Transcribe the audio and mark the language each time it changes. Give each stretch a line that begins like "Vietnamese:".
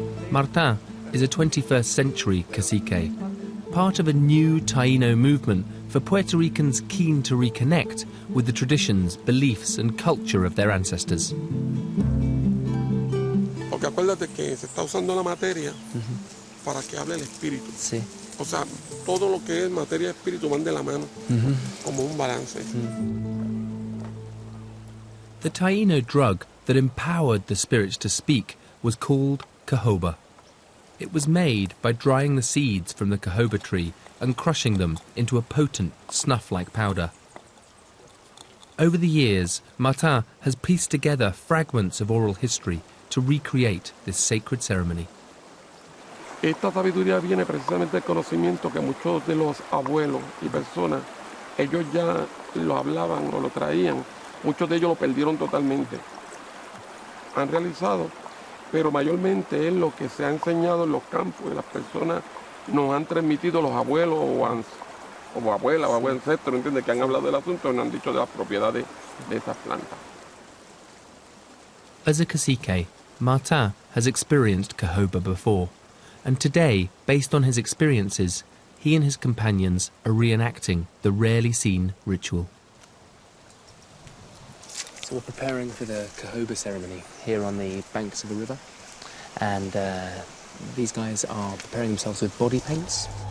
English: Martin is a 21st century cacique, part of a new Taino movement for Puerto Ricans keen to reconnect with the traditions, beliefs and culture of their ancestors.
Spanish: Porque acuérdate que se está usando la materia para que hable el espíritu. Sí. O sea, todo lo que es materia y espíritu van de la mano, como un balance.
English: The Taino drug that empowered the spirits to speak was called cahoba. It was made by drying the seeds from the cahoba tree and crushing them into a potent, snuff-like powder. Over the years, Martin has pieced together fragments of oral history to recreate this sacred ceremony.
Spanish: Esta sabiduría viene precisamente del conocimiento que muchos de los abuelos y personas, ellos ya lo hablaban o lo traían, muchos de ellos lo perdieron totalmente. Han realizado, pero mayormente es lo que se ha enseñado en los campos y las personas nos han transmitido los abuelos o abuelas o ancestros, ¿entiendes? Que han hablado del asunto y nos han dicho de las propiedades de esas plantas.
English: As a cacique, Martin has experienced cajoba before, and today, based on his experiences, he and his companions are reenacting the rarely seen ritual. So we're preparing for the cajoba ceremony here on the banks of the river, and these guys are preparing themselves with body paints.